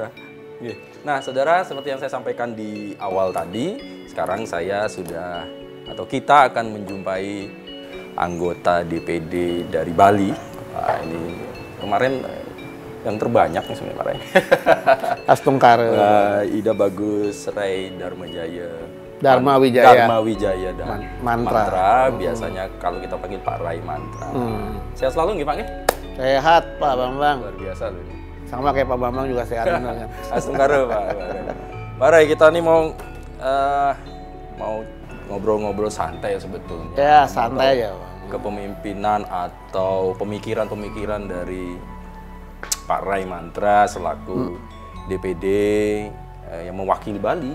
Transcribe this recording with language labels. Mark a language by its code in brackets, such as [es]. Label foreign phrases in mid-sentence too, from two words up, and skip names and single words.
[id] Nah, saudara, seperti yang saya sampaikan di awal tadi, sekarang saya sudah atau kita akan menjumpai anggota DPD dari Bali. Nah, ini kemarin yang terbanyak nih sebenarnya Pak Ray. Astungkar. Ida Bagus Ray Dharmajaya. Dharma Wijaya dan Mantra. Biasanya kalau kita panggil Pak Ray Mantra. Sehat selalu nggih Pak nggih? Sehat Pak Bambang. Luar biasa loh. Sama kayak Pak Bambang juga sehat benar. Astungkar Pak. Pak Ray, kita nih mau ngobrol-ngobrol santai sebetulnya. Ya, santai aja Pak. Kepemimpinan atau pemikiran-pemikiran dari Pak Ray Mantra selaku DPD yang mewakili Bali.